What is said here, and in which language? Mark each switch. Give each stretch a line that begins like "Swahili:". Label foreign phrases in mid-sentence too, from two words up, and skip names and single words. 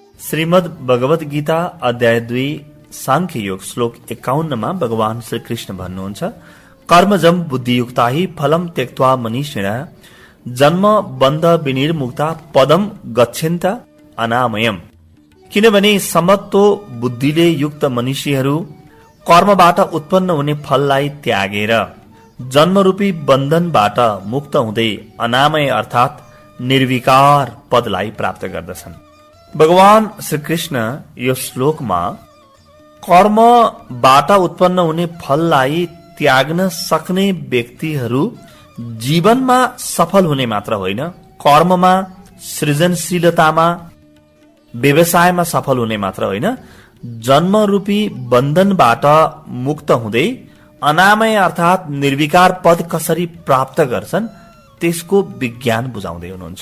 Nepali: श्रीमद् भगवत गीता अध्याय 2 सांख्य योग श्लोक 51 भगवान श्री कृष्ण भन्नुहुन्छ,
Sanskrit: कर्मजम बुद्धियुक्ता हि फलम त्यक्त्वा मनीषिणः जन्म बन्ध विनिर्मुक्ता पदम गच्छन्त अनामयम।
Nepali: किनभने समत्व बुद्धिले युक्त मनुष्यहरू कर्मबाट उत्पन्न हुने फललाई त्यागेर जन्मरूपी बन्धनबाट मुक्त हुँदै अनामय अर्थात निर्विकार पदलाई प्राप्त गर्दछन्। भगवान श्री कृष्ण यो श्लोकमा कर्मबाट उत्पन्न हुने फललाई त्याग्न सक्ने व्यक्तिहरू जीवनमा सफल हुने मात्र होइन, कर्ममा, सृजनशीलतामा, व्यवसायमा सफल हुने मात्र होइन, जन्मरूपी बन्धनबाट मुक्त हुँदै अनामय अर्थात निर्विकार पद कसरी प्राप्त गर्छन् त्यसको विज्ञान बुझाउँदै हुनुहुन्छ।